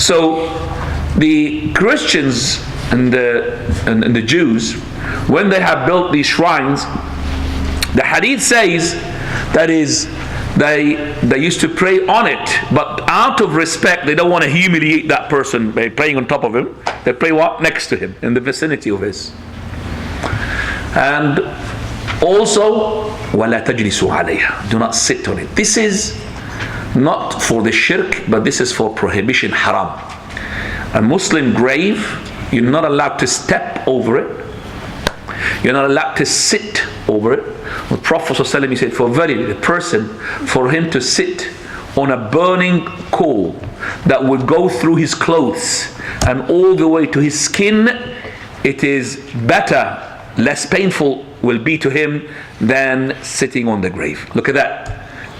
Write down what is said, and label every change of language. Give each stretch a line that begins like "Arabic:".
English: So the Christians and the Jews, when they have built these shrines, the hadith says that is they used to pray on it, but out of respect, they don't want to humiliate that person by praying on top of him. They pray what? Next to him, in the vicinity of his. And also,
Arabic: وَلَا تَجْلِسُوا عَلَيْهَا.
English: Do not sit on it. This is not for the shirk, but this is for prohibition, haram. A Muslim grave, you're not allowed to step over it. You're not allowed to sit over it. The Prophet ﷺ, he said, for verily the person, for him to sit on a burning coal that would go through his clothes and all the way to his skin, it is better, less painful will be to him than sitting on the grave. Look at that.